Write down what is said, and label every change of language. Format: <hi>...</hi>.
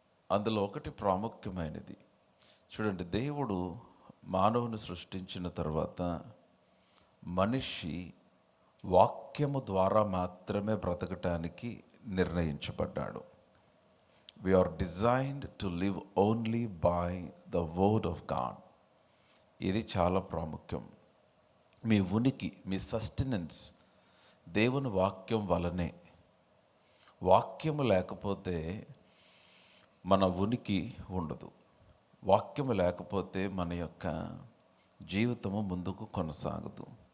<te>అందులో ఒకటి ప్రాముఖ్యమైనది. చూడండి, దేవుడు మానవుని సృష్టించిన తర్వాత మనిషి వాక్యము ద్వారా మాత్రమే బ్రతకటానికి నిర్ణయించబడ్డాడు.</te> <en>We are designed to live only by the word of God.</en> <te>ఇది చాలా ప్రాముఖ్యం. మీ ఉనికి, మీ సస్టెనెన్స్ దేవుని వాక్యం వలనే. వాక్యము లేకపోతే మన ఉనికి ఉండదు. వాక్యము లేకపోతే మన యొక్క జీవితము ముందుకు కొనసాగదు.</te>